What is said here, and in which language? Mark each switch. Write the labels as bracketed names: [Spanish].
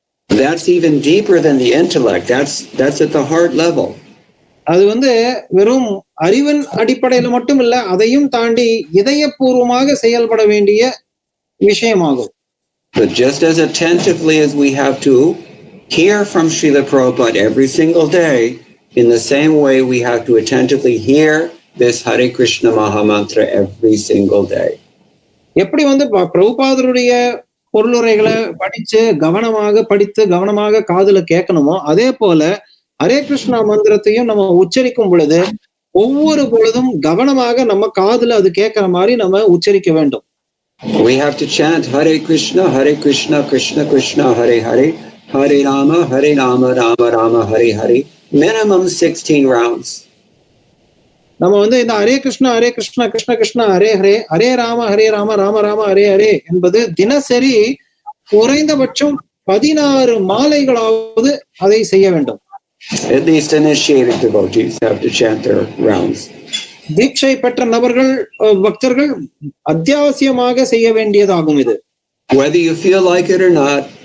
[English] That's even deeper than the intellect. That's at the heart level. [Tamil] அது வெறும் அறிவின் அடிப்படையில மட்டும் இல்ல, அதையும் தாண்டி இதயபூர்வமாக செயல்பட வேண்டிய விஷயமாகும். [English] But just as attentively as we have to hear from Srila Prabhupada every single day, in the same way we have to attentively hear this Hare Krishna Mahamantra every single day. [Tamil] எப்படி பிரபுபாதருடைய பொருளுரைகளை படிச்சு கவனமாக காதுல கேட்கணுமோ அதே போல ஹரே கிருஷ்ணா மந்திரத்தையும் நம்ம உச்சரிக்கும் பொழுது ஒவ்வொரு பொழுதும் கவனமாக நம்ம காதுல அது கேட்கிற மாதிரி நம்ம உச்சரிக்க வேண்டும். [English] We have to chant Hare Krishna, Krishna Krishna, Hare Hare, Hare Rama, Rama Rama, Hare Hare, minimum 16 rounds. [Tamil] நம்ம வந்து இந்த ஹரே கிருஷ்ணா கிருஷ்ண கிருஷ்ணா ஹரே ஹரே, ஹரே ராம ராம ராம ஹரே ஹரே என்பது தினசரி குறைந்தபட்சம் 16 மாலைகளாவது அதை செய்ய வேண்டும். [English] At least initiated devotees have to chant their rounds. [Tamil] தீட்சை பெற்ற நபர்கள் பக்தர்கள் அத்தியாவசியமாக செய்ய வேண்டியதாகும் இது. [English] Whether you feel like it or not,